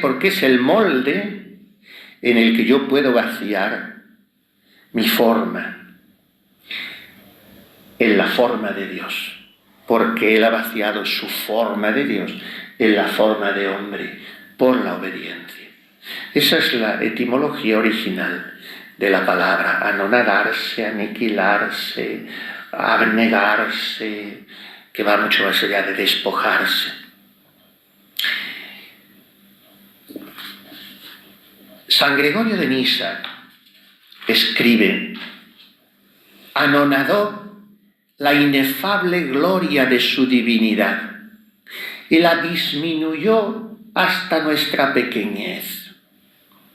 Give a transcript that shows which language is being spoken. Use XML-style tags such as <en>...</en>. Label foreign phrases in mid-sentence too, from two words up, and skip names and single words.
<es>Porque es el molde en el que yo puedo vaciar mi forma en la forma de Dios, porque Él ha vaciado su forma de Dios en la forma de hombre por la obediencia. Esa es la etimología original de la palabra: anonadarse, aniquilarse, abnegarse, que va mucho más allá de despojarse. San Gregorio de Nisa escribe: anonadó la inefable gloria de su divinidad y la disminuyó hasta nuestra pequeñez.</es>